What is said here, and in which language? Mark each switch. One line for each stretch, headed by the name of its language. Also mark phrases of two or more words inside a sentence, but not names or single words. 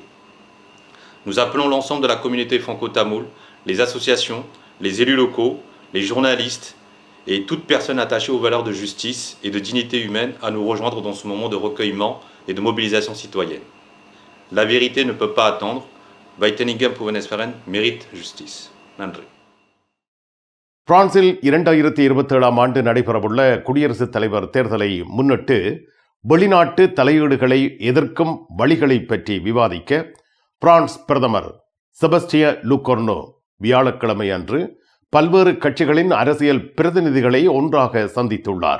French: Nous appelons l'ensemble de la communauté franco-tamoule, les associations, les élus locaux, les journalistes et toute personne attachée aux valeurs de justice et de dignité humaine à nous rejoindre dans ce moment de recueillement et de mobilisation citoyenne. La vérité ne peut pas attendre. Weitelinghem Pouvenez-Feren mérite justice.
Tamil: நன்றி. பிரான்சில் 2027 ஆண்டு நடைபெறவுள்ள குடியரசுத் தலைவர் தேர்தலை முன்னிட்டு வெளிநாட்டு தலையீடுகளை எதிர்க்கும் வழிகளை பற்றி விவாதிக்க பிரான்ஸ் பிரதமர் செபஸ்டிய லுகோர்னோ வியாழக்கிழமை அன்று பல்வேறு கட்சிகளின் அரசியல் பிரதிநிதிகளை ஒன்றாக சந்தித்துள்ளார்.